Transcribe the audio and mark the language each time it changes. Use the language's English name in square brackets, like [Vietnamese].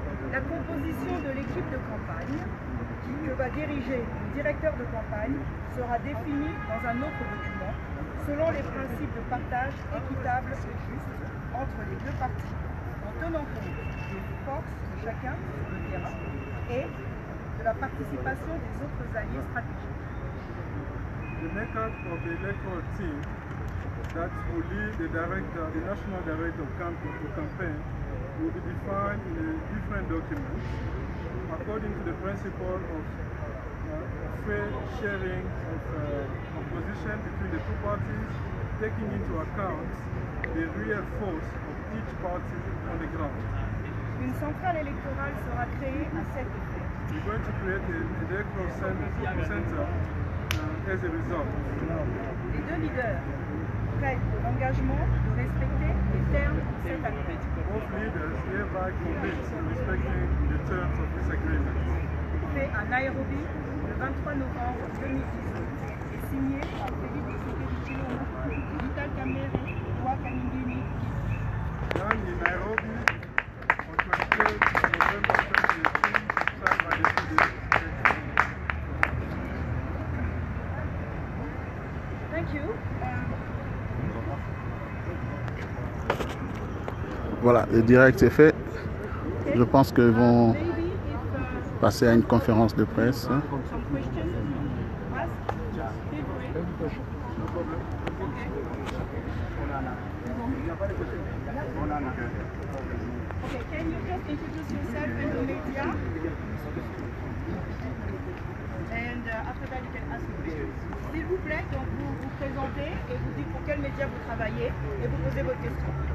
[French] La composition de l'équipe de campagne que va diriger le directeur de campagne sera définie dans un autre document selon les principes de partage équitable et juste entre les deux parties, en tenant compte des forces de chacun sur le terrain et de la participation des autres alliés stratégiques. [English] The makeup of the electoral team that will lead the national director of campaign will be defined in a different document according to the principle of fair sharing of position between the two parties, taking into account the real force of each party on the ground. [French] Une centrale électorale sera créée à cet effet. [English] We're going to create an electoral center as a result. [French] Les deux leaders prennent l'engagement de respecter les termes de cet accord. [English] Both leaders hereby commit to respecting the terms of this agreement. [French] Fait à Nairobi le 23 novembre 2018 et signé par Félix Tshisekedi Tshilombo, Vital Kamerhe, Roi Kaningini. [English] Done in Nairobi on 23rd November 2018, signed by the two leaders. Thank you. [French] Voilà, le direct est fait. Je pense qu'ils vont passer à une conférence de presse. [English] Some questions? Ask? Feel free. Okay, can you just introduce yourself and the media? And after that you can ask questions. [French] S'il vous plaît, donc vous vous présentez et vous dites pour quel média vous travaillez et vous posez votre question.